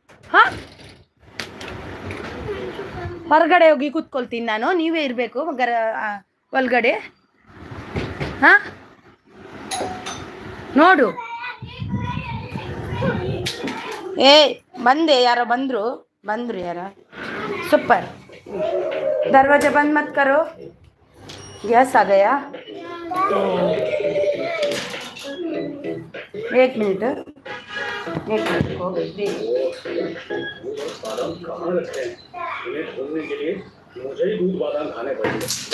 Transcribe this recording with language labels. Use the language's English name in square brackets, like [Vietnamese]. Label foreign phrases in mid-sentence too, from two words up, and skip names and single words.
[Kannada] ಹೊರಗಡೆ ಹೋಗಿ ಕೂತ್ಕೊಳ್ತೀನಿ ನಾನು, ನೀವೇ ಇರಬೇಕು ಒಳಗಡೆ. ನೋಡು. ಬಂದೆ, ಯಾರೋ ಬಂದರು ಯಾರ? ಸೂಪರ್. [Hindi] दरवाजा बंद मत करो, गैस आ गया. 1 मिनट हो गई. मुझे ही दूध बादाम खाने पड़ेंगे.